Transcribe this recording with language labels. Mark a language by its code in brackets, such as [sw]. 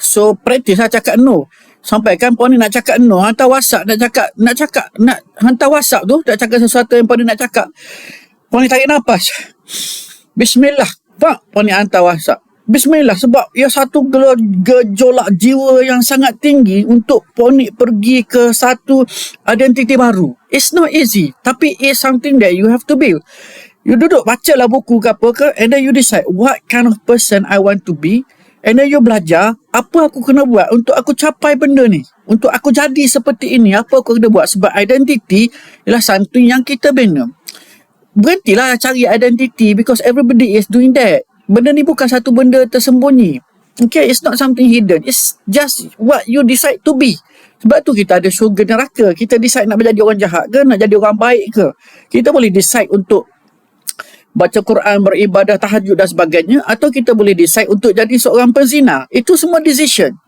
[ms] So practice lah cakap no. Sampai kan Poni nak cakap no, hantar WhatsApp nak hantar WhatsApp tu, nak cakap sesuatu yang Poni nak cakap. Poni tarik nafas. Bismillah. Tak, Poni hantar WhatsApp. Bismillah, sebab ia satu gejolak jiwa yang sangat tinggi untuk Poni pergi ke satu identiti baru. [en] It's not easy, tapi it's something that you have to build. [ms] You duduk bacalah buku ke apa ke, [en] and then you decide what kind of person I want to be, and then you [ms] belajar apa aku kena buat untuk aku capai benda ni, untuk aku jadi seperti ini, apa aku kena buat. Sebab identity ialah something yang kita bina. Berhentilah cari [en] identity because everybody is doing that. [ms] Benda ni bukan satu benda tersembunyi. [en] Okay, it's not something hidden. It's just what you decide to be. [ms] Sebab tu kita ada syurga neraka. Kita decide nak menjadi orang jahat ke, nak jadi orang baik ke. Kita boleh decide untuk baca Quran, beribadah, tahajud dan sebagainya, atau kita boleh decide untuk jadi seorang penzina. Itu semua decision.